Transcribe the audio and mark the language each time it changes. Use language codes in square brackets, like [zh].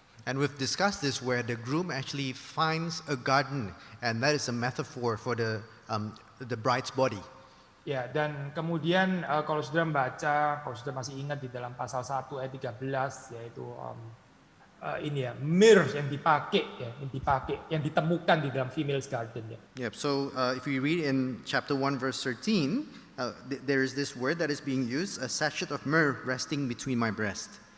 [en] And we've discussed this where the groom actually finds a garden, and that is a metaphor for the bride's body. [id] Ya, dan kemudian kalau sudah membaca, kalau sudah masih ingat di dalam pasal 1 ayat 13 yaitu ini ya, myrrh yang ditemukan di dalam [en] female's garden [id] ya. [en] Yep. So if we read in chapter 1 verse 13, there is this word that is being used, a sachet of myrrh resting between my breast.